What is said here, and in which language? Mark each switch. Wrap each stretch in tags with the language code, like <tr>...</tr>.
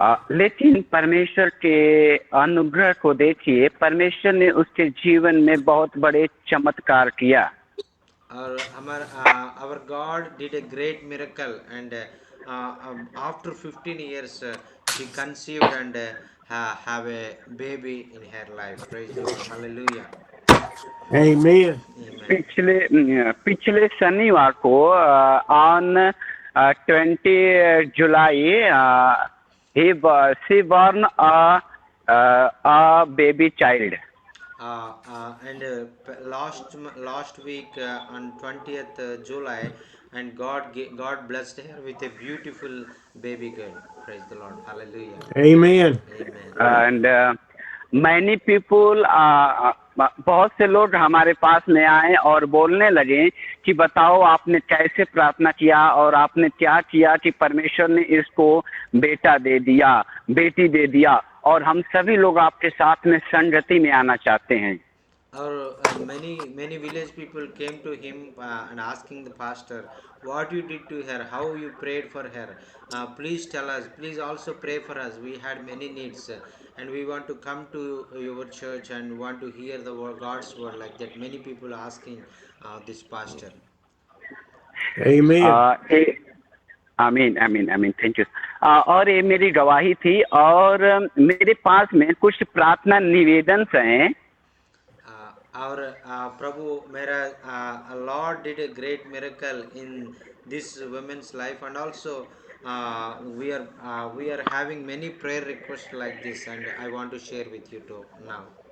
<hi>लेकिन परमेश्वर के अनुग्रह को देखिए, परमेश्वर ने उसके जीवन में बहुत बड़े चमत्कार किया।</hi> <en>और our God did a great miracle, and after 15 years she conceived and have a baby in her life. Praise the Lord. Hallelujah. Amen. Amen.</en> <hi>पिछले शनिवार को on 20 July</hi> <en>she born a baby child. And last week on 20th July, and God blessed her with a beautiful baby girl. Praise the Lord. Hallelujah. Amen. Amen. And many people,</en> <hi>बहुत से लोग हमारे पास में आए और बोलने लगे कि बताओ आपने कैसे प्रार्थना किया और आपने क्या किया कि परमेश्वर ने इसको बेटा दे दिया, बेटी दे दिया, और हम सभी लोग आपके साथ में संगति में आना चाहते हैं।</hi> <en>Or many village people came to him and asking the pastor, what you did to her, how you prayed for her. Please tell us, please also pray for us. We had many needs, and we want to come to your church and want to hear the God's word, like that. Many people asking this pastor. Amen.</en> <hi>आमीन आमीन आमीन,</hi> <en>Thank you.</en> <hi>और ये मेरी गवाही थी, और मेरे पास में कुछ प्रार्थना निवेदन हैं।</hi> <en>Our Prabhu, Lord did a great miracle in this woman's life, and also we are having many prayer requests like this, and I want to share with you too now.</en>